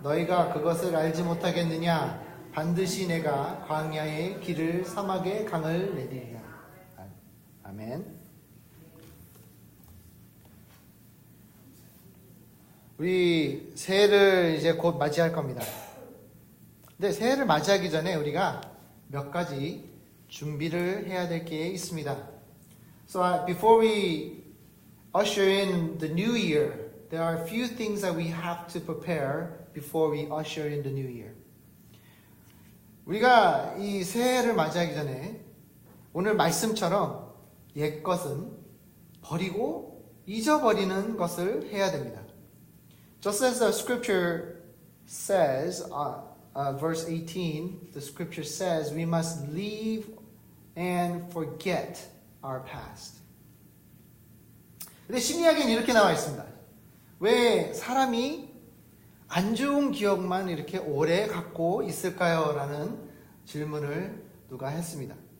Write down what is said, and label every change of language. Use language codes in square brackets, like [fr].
[ko] 너희가 그것을 알지 못하겠느냐? 반드시 내가 광야의 길을 사막의 강을 내리리라. 아멘. 우리 새해를 이제 곧 맞이할 겁니다. 근데 새해를 맞이하기 전에 우리가 몇 가지 준비를 해야 될 게 있습니다. [en] So before we usher in the new year, there are a few things that we have to prepare before we usher in the new year. [ko] 우리가 이 새해를 맞이하기 전에 오늘 말씀처럼 옛것은 버리고 잊어버리는 것을 해야 됩니다. [en] Just as the scripture says, verse 18, the scripture says we must leave and forget our past. [ko] 근데 심리학에는 이렇게 나와 있습니다. 왜 사람이 안 좋은 기억만 이렇게 오래 갖고 있을까요? 라는 질문을 누가 했습니다.